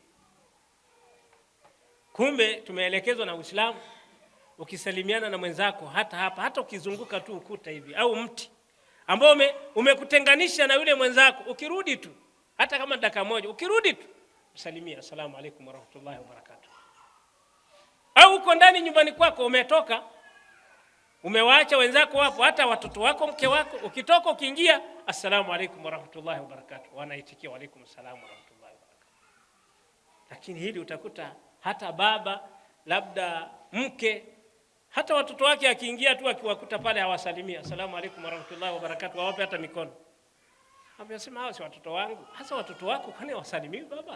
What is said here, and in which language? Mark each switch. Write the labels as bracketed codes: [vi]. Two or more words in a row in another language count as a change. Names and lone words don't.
[sw] Kumbe tumeelekezwa na Uislamu, ukisalimiana na mwenzako hata hapa, hata ukizunguka tu ukuta hivi au mti ambao umekutenganisha na yule mwenzako, ukirudi tu hata kama dakika moja, ukirudi tu usalimia, [ar] السلام عليكم ورحمة الله وبركاته. [sw] Au uko ndani nyumbani kwako, umetoka, umewaacha wenzako wapo, hata watoto wako, mke wako, ukitoka ukiingia, [ar] السلام عليكم ورحمة الله وبركاته, wanaitikia وعليكم السلام ورحمة الله وبركاته. [sw] Lakini hili utakuta hata baba, labda mke, hata watoto wake akiingia tu akiwakuta pale hawasalimia, [ar] السلام عليكم ورحمة الله وبركاته, [sw] wawape hata mikono. Anasema hao si watoto wangu. Hasa watoto wako kwani wasalimiwi baba?